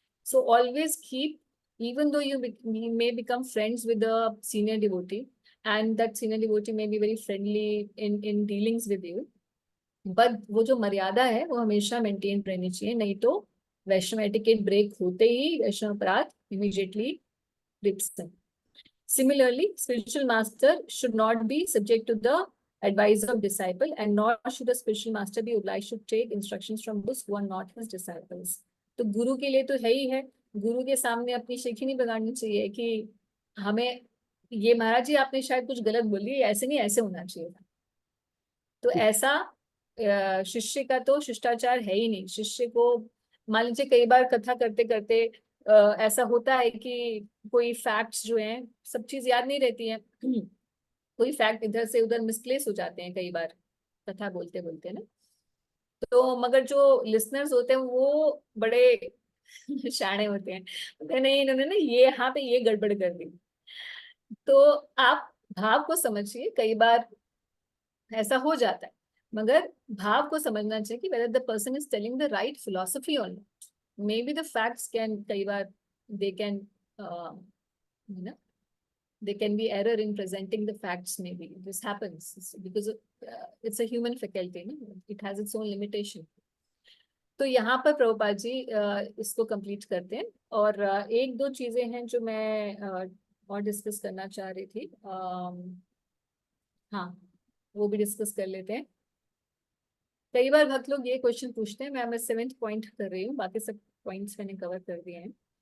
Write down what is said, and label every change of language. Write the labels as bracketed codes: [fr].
[en] so always keep, even though you may become friends with a senior devotee and that senior devotee may be very friendly in dealings with you, [hi] but वो जो मर्यादा है वो हमेशा maintain रहनी चाहिए, नहीं तो वैष्णव एटिकेट ब्रेक होते ही वैष्णव अपराध immediately ribs [en] them. Similarly, spiritual master should not be subject to the advice of disciple and nor should a spiritual master be obliged to take instructions from those who are not his disciples. [hi] तो गुरु के लिए तो है ही है, गुरु के सामने अपनी शेखी नहीं बिगाड़नी चाहिए कि हमें ये महाराज जी आपने शायद कुछ गलत बोली, ऐसे नहीं ऐसे होना चाहिए था. तो ऐसा शिष्य का तो शिष्टाचार है ही नहीं. शिष्य को मान लीजिए कई बार कथा करते करते ऐसा होता है कि कोई फैक्ट्स जो हैं सब चीज याद नहीं रहती है, कोई फैक्ट इधर से उधर मिसप्लेस हो जाते हैं कई बार कथा बोलते बोलते ना. तो मगर जो लिसनर्स होते हैं वो बड़े शाणे होते हैं, नहीं इन्होंने ना ये यहाँ पे ये गड़बड़ कर दी. तो आप भाव को समझिए, कई बार ऐसा हो जाता है, मगर भाव को समझना चाहिए कि [en] whether the person is telling the right philosophy or not. Maybe the facts can [hi] कई बार [en] they can you know they can be error in presenting the facts. Maybe this happens because it's a human faculty, no? It has its own limitation. [hi] तो यहाँ पर प्रभुपाद जी इसको complete करते हैं. और एक दो चीजें हैं जो मैं और डिस्कस करना चाह रही थी. हाँ वो भी डिस्कस कर लेते हैं. कई बार भक्त लोग ये क्वेश्चन पूछते हैं, मैं 7th पॉइंट कर रही हूँ, बाकी सब पॉइंट्स मैंने कवर कर दिए हैं.